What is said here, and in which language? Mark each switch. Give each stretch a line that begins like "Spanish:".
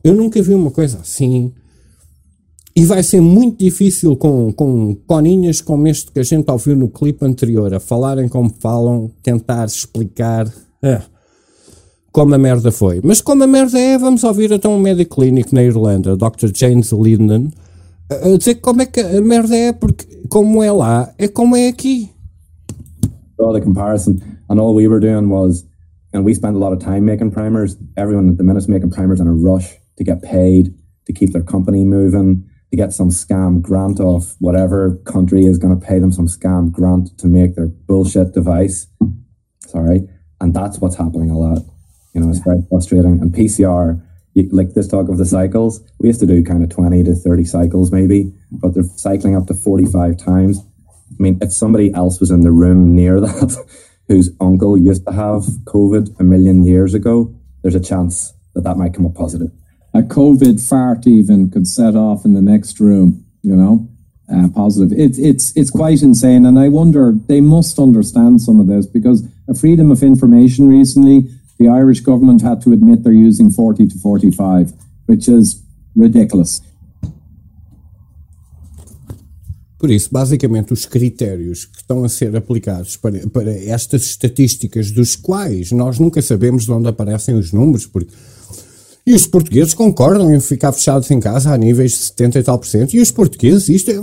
Portuguese: Eu nunca vi uma coisa assim. E vai ser muito difícil com coninhas como este que a gente ouviu no clipe anterior, a falarem como falam, tentar explicar como a merda foi. Mas como a merda é, vamos ouvir então um médico clínico na Irlanda, Dr. James Linden, a dizer como é que a merda é, porque como é lá, é como é aqui.
English: Well, the comparison, and all we were doing was, and we spent a lot of time making primers, everyone at the minute is making primers in a rush to get paid, to keep their company moving, to get some scam grant off whatever country is going to pay them some scam grant to make their bullshit device. Sorry. And that's what's happening a lot. You know, it's very frustrating. And PCR, like this talk of the cycles, we used to do kind of 20 to 30 cycles maybe, but they're cycling up to 45 times. I mean, if somebody else was in the room near that whose uncle used to have COVID a million years ago, there's a chance that that might come up positive. A COVID fart even could set off in the next room, you know, positive. It's quite insane. And I wonder, they must understand some of this because a freedom of information recently, the Irish government had to admit they're using 40 to 45, which is ridiculous.
Portuguese: Por isso, basicamente, os critérios que estão a ser aplicados para estas estatísticas, dos quais nós nunca sabemos de onde aparecem os números, porque E os portugueses concordam em ficar fechados em casa a níveis de 70 e tal por cento. E os portugueses, isto é...